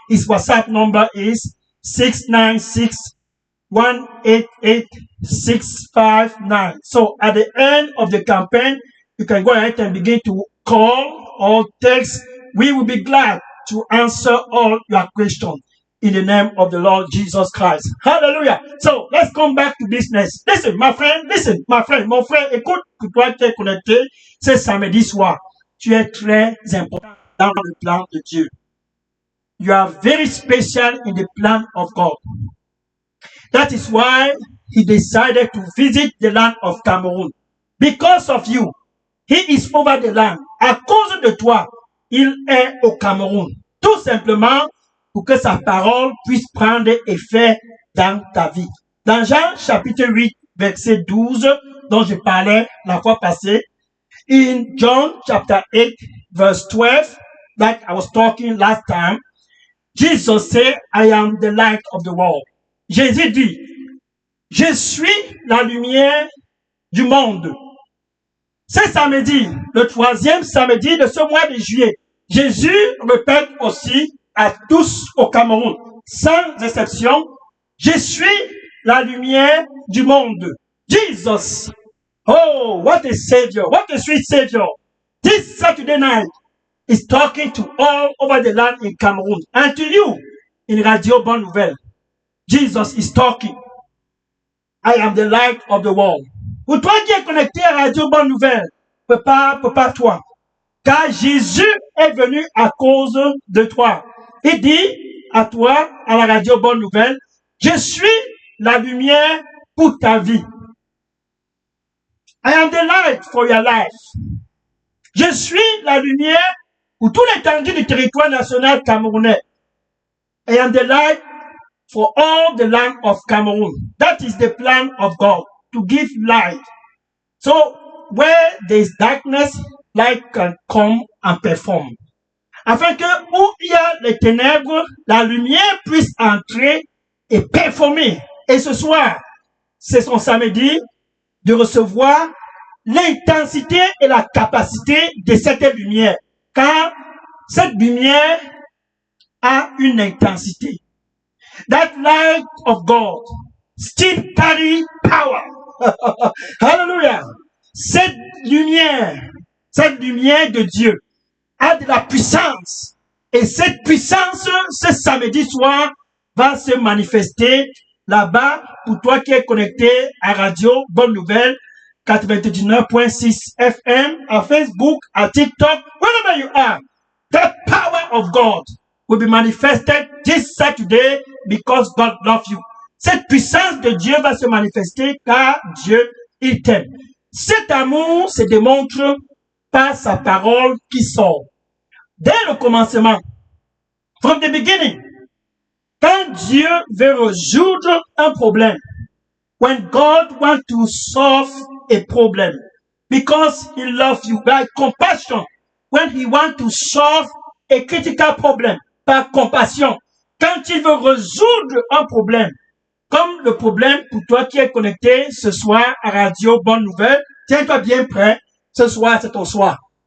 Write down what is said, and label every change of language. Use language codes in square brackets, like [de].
[en] His WhatsApp number is 696 188 659. So at the end of the campaign, you can go ahead and begin to call or text. We will be glad to answer all your questions in the name of the Lord Jesus Christ. Hallelujah. So let's come back to business. Listen, my friend, [fr] mon frère, écoute, pour toi qui es connecté, c'est samedi soir. Tu es très important dans le plan de Dieu. [en] You are very special in the plan of God. That is why he decided to visit the land of Cameroon. Because of you, he is over the land. [fr] À cause de toi, il est au Cameroun. Tout simplement pour que sa parole puisse prendre effet dans ta vie. Dans Jean chapitre 8, verset 12, dont je parlais la fois passée, [en] in John chapter 8, verse 12, like I was talking last time, Jesus said, I am the light of the world. [fr] Jésus dit, je suis la lumière du monde. Ce samedi, le 3e samedi de ce mois de juillet, Jésus répète aussi à tous au Cameroun, sans exception, je suis la lumière du monde. [en] Jesus. Oh, what a savior. What a sweet savior. This Saturday night is talking to all over the land in Cameroon and to you in Radio Bonne Nouvelle. Jesus is talking. I am the light of the world. [fr] Pour toi qui es connecté à Radio Bonne Nouvelle, prépare-toi. Car Jésus est venu à cause de toi. Il dit à toi, à la Radio Bonne Nouvelle, je suis la lumière pour ta vie. [en] I am the light for your life. [fr] Je suis la lumière pour tout l'étendue du territoire national camerounais. [en] I am the light for all the land of Cameroon. That is the plan of God, to give light. So, where there is darkness, light can come and perform. [fr] Afin que où il y a les ténèbres, la lumière puisse entrer et performer. Et ce soir, c'est son samedi de recevoir l'intensité et la capacité de cette lumière. Car cette lumière a une intensité. [en] That light of God still carry power. Hallelujah. [fr] Cette lumière de Dieu a de la puissance. Et cette puissance, ce samedi soir, va se manifester là-bas pour toi qui es connecté à Radio Bonne Nouvelle 99.6 FM, à Facebook, à TikTok, [en] wherever you are. The power of God will be manifested this Saturday because God loves you. [fr] Cette puissance de Dieu va se manifester car Dieu, il t'aime. Cet amour se démontre par sa parole qui sort. Dès le commencement, [en] from the beginning, [fr] quand Dieu veut résoudre un problème, [en] when God wants to solve a problem, because he loves you by compassion, when he wants to solve a critical problem, [fr] par compassion, quand il veut résoudre un problème, comme le problème pour toi qui es connecté ce soir à Radio Bonne Nouvelle, tiens-toi bien prêt, ce soir c'est ton soir.